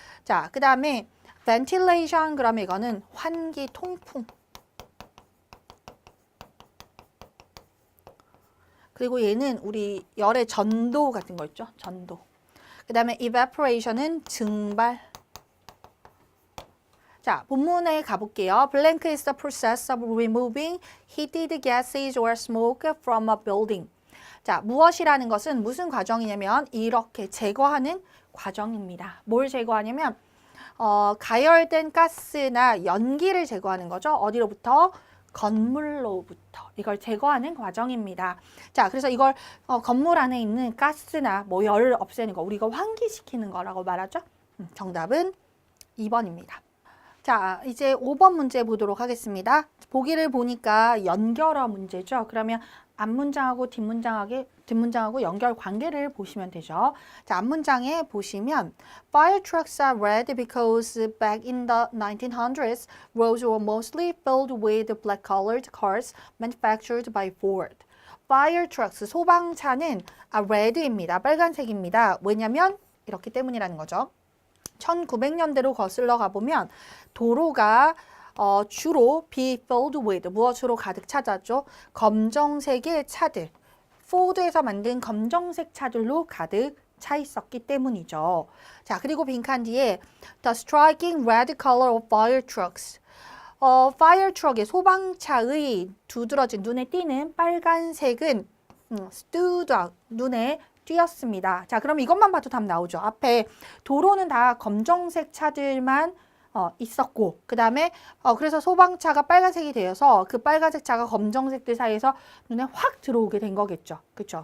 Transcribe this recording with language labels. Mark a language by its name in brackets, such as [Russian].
[Korean] 자, 그 다음에 ventilation 그러면 이거는 환기, 통풍. 그리고 얘는 우리 열의 전도 같은 거 있죠? 전도. 그 다음에 evaporation은 증발. 자, 본문에 가볼게요. [English] Blank is the process of removing heated gases or smoke from a building. [Korean] 자, 무엇이라는 것은 무슨 과정이냐면 이렇게 제거하는 과정입니다. 뭘 제거하냐면 가열된 가스나 연기를 제거하는 거죠. 어디로부터? 건물로부터. 이걸 제거하는 과정입니다. 자, 그래서 이걸 건물 안에 있는 가스나 뭐 열을 없애는 거, 우리가 환기시키는 거라고 말하죠. 정답은 2번입니다. 자, 이제 5번 문제 보도록 하겠습니다. 보기를 보니까 연결어 문제죠. 그러면 앞문장하고 뒷문장하고 연결 관계를 보시면 되죠. [English] 자, 앞문장에 보시면 Fire trucks are red because back in the 1900s, roads were mostly filled with black-colored cars manufactured by Ford. [Korean] Fire trucks, 소방차는 red입니다. 빨간색입니다. 왜냐면 이렇기 때문이라는 거죠. 1900년대로 거슬러 가보면 도로가 주로 be filled with 무엇으로 가득 차졌죠? 검정색의 차들, 포드에서 만든 검정색 차들로 가득 차 있었기 때문이죠. [English] 자, 그리고 빈칸 뒤에 the striking red color of fire trucks. [Korean] fire truck의 소방차의 두드러진 눈에 띄는 빨간색은 stood out, 눈에 띄었습니다. 자, 그럼 이것만 봐도 답 나오죠. 앞에 도로는 다 검정색 차들만 있었고, 그 다음에 그래서 소방차가 빨간색이 되어서 그 빨간색 차가 검정색들 사이에서 눈에 확 들어오게 된 거겠죠. 그렇죠?